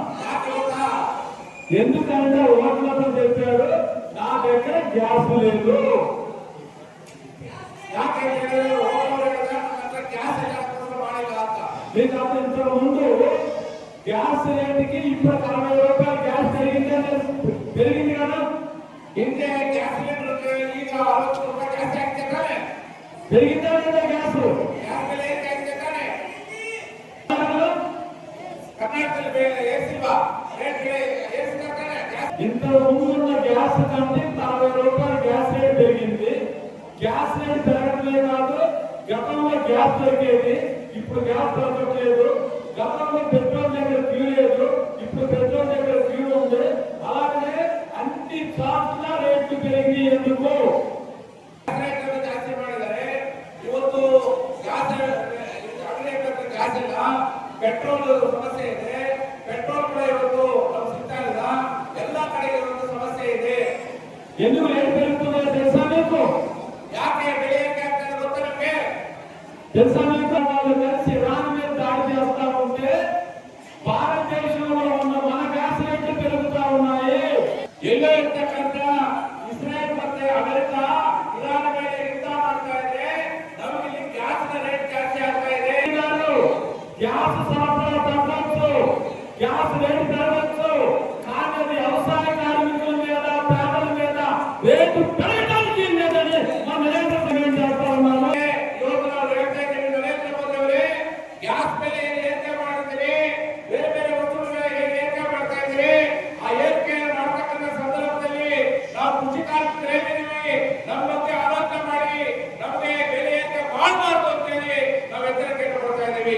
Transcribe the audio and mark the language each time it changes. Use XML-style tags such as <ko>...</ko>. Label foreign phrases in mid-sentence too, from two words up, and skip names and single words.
<te>ఎందుకంటే ఓట్లతో చెప్పాడు నా దగ్గర గ్యాస్ లేదు. మీకు అంత ఇంతకు ముందు గ్యాస్ రేటుకి ఇప్పుడు 40 రూపాయలు గ్యాస్ పెరిగింది కదా. ఇంకే గ్యాస్ రేట్లు</te> <kn>ಈಗ 60 ರೂಪಾಯಿ ಜಾಸ್ತಿ ಆಗ್ತಿದ್ದಾನೆ.</kn> <te>పెరిగిందా లేదా గ్యాస్? గ్యాస్</te> <kn>ಬೆಲೆ ಹೆಚ್ಚಾಗ್ತಿದ್ದಾನೆ. ಕರ್ನಾಟಕದಲ್ಲಿ ಏಸಿಲ್ವಾ ರೇಟ್ ಏರಿಸ್ತಾನೆ.</kn> <te>ఇంత ముందున్న గ్యాస్ కంటే 40 రూపాయలు</te> <en>gas rate</en> <te>పెరిగింది.</te> <en>gas rate</en> <te>పెరగడమే కాదు, గతంలో గ్యాస్ దొరికేది, ఇప్పుడు గ్యాస్ దొరకట్లేదు. గతంలో పెట్రోల్ దగ్గర క్యూ లేదు, ఇప్పుడు పెట్రోల్ దగ్గర క్యూ ఉంది. అలాగే అన్ని చాట్ల రేట్లు పెరిగి ఎందుకు</te> <kn>ಜಾಸ್ತಿ ಮಾಡಿದ್ದಾರೆ. ಇವತ್ತು ಗ್ಯಾಸ್ ಗ್ಯಾಸ್ ಇಲ್ಲ, ಪೆಟ್ರೋಲ್ ಸಮಸ್ಯೆ ಇದೆ. ಪೆಟ್ರೋಲ್ ಕೂಡ ಇವತ್ತು ಸಿಗ್ತಾ ಇಲ್ಲ. ಎಲ್ಲ ಕಡೆ ಇರುವಂತ ಸಮಸ್ಯೆ ಇದೆ.</kn> <te>ఎందుకు రేಟ್ పెరుగుతుందో తెలుసా మీకు?</te> <kn>ಯಾಕೆ ಬೆಲೆ ಆಗ್ತದೆ ಗೊತ್ತಾ ನಿಮಗೆ?</kn> <te>తెలుసా మీకు? వాళ్ళు కలిసి ఇరాన్ మీద దాడి చేస్తా ఉంటే భారతదేశంలో ఉన్న మన గ్యాస్ రేట్లు పెరుగుతా ఉన్నాయి.</te> <kn>ಎಲ್ಲೋ ಇರ್ತಕ್ಕಂಥ ಇಸ್ರೇಲ್ ಮತ್ತೆ ಅಮೆರಿಕ ಇರಾನ್ ಮೇಲೆ ಯುದ್ಧ ಮಾಡ್ತಾ ಇದೆ. ನಮಗೆ ಇಲ್ಲಿ</kn> <en>gas rate</en> <kn>ಜಾಸ್ತಿ ಆಗ್ತಾ ಇದೆ. ಗ್ಯಾಸ್ ಸರಬರಾಜು ತగ్గచ్చు,</kn> <en>gas rate</en> <te>పెరగచ్చు, కానీ అది వ్యవసాయ కార్మికుల మీద, పేదల మీద రేటు పెరగడానికి లేదని మా నరేంద్ర మోదీ చేస్తా ఉన్నాము.</te> <kn>నరేంద్ర మోదీ ಅವರೇ ಗ್ಯಾಸ್ ಬೆಲೆ ಏರಿಕೆ ಮಾಡಿದ್ರೆ, ಬೇರೆ ಬೇರೆ ವಸ್ತುಗಳ ಏರಿಕೆ ಮಾಡ್ತಾ ಇದ್ರೆ, ಆ ಏರಿಕೆ ಮಾಡತಕ್ಕಂಥ ಸಂದರ್ಭದಲ್ಲಿ ನಾವು ಕೃಷಿ ಕಾರ್ಮಿಕರೇನಿದ್ದೀವಿ ನಮ್ಮ ಬಗ್ಗೆ ಆಲೋಚನೆ ಮಾಡಿ ನಮಗೆ ಬೆಲೆ ಏರಿಕೆ ಮಾಡಬಾರ್ದು ಅಂತೇಳಿ ನಾವು ಎಚ್ಚರಿಕೆ ಕೊಡ್ತಾ ಇದ್ದೀವಿ.</kn>